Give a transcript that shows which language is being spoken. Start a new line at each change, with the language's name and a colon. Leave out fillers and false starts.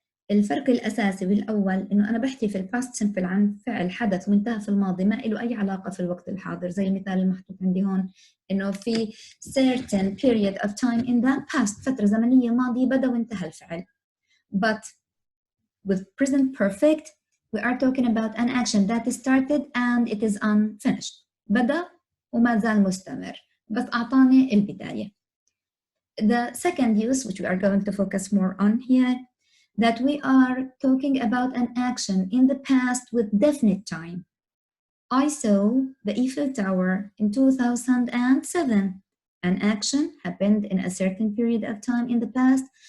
Arabic: الفرق الأساسي بالأول إنه أنا بحكي في الباست سمبل عن فعل حدث وانتهى في الماضي ما له أي علاقة في الوقت الحاضر، زي المثال المحطوط عندي هون إنه في
English: certain period of time in the past،
Arabic: فترة زمنية ماضية بدأ وانتهى الفعل.
English: But with present perfect we are talking about an action that started and it is unfinished.
Arabic: بدأ وما زال مستمر بس أعطاني البداية.
English: The second use, which we are going to focus more on here, that we are talking about an action in the past with definite time. I saw the Eiffel Tower in 2007. An action happened in a certain period of time in the past.